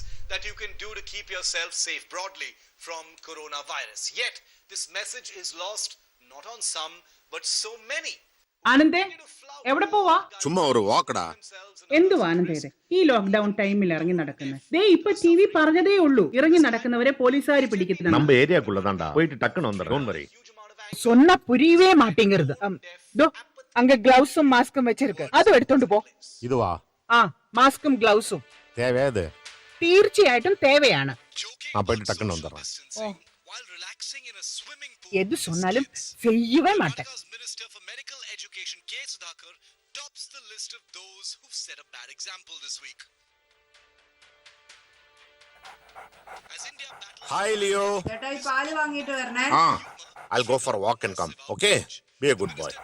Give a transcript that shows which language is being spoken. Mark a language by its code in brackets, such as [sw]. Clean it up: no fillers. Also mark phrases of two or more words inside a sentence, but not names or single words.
[en] that you can do to keep yourself safe broadly from coronavirus. Yet, this message is lost not on some, but so many. [ml] ആനന്ദേ, എവിടെ പോവാ? ചുമ്മാ ഒരു വാക്കടാ. എന്തുവാ ആനന്ദേ ഇത്? ഈ [en] lockdown time [ml] ഇറങ്ങി നടക്കുന്നത്? ദേ ഇപ്പൊ ടി വി പറഞ്ഞതേ ഉള്ളൂ, ഇറങ്ങി നടക്കുന്നവരെ പോലീസുകാർ പിടിക്കുന്നത്. [ta] நம்ம ஏரியாக்குள்ளதான்டா போயிட்டு டக்குன்னு வந்துடுறேன். [en] Don't worry. [ta] சொன்னா புரியவே மாட்டேங்கிறது. தோ அங்க [en] gloves mask [ta] வச்சிருக்கு, அதுவும் எடுத்துட்டு போ. இதுவா? [en] mask gloves [ta] தேவையாது. [ml] തീർച്ചയായിട്ടും തേവയാണ്. [ta] நான் போயிட்டு டக்குன்னு வந்துடுறேன். எது சொன்னாலும் செய்யவே மாட்டேன். [en] Minister for Medical Education K. Sudhakar tops the list of those who set a bad example this week. As India battles... Hi Leo. [ml] ചേട്ടാ ഈ പാല് വാങ്ങിയിട്ട് വരണേ. [en] I'll go for a walk and come. Okay? Be a good boy.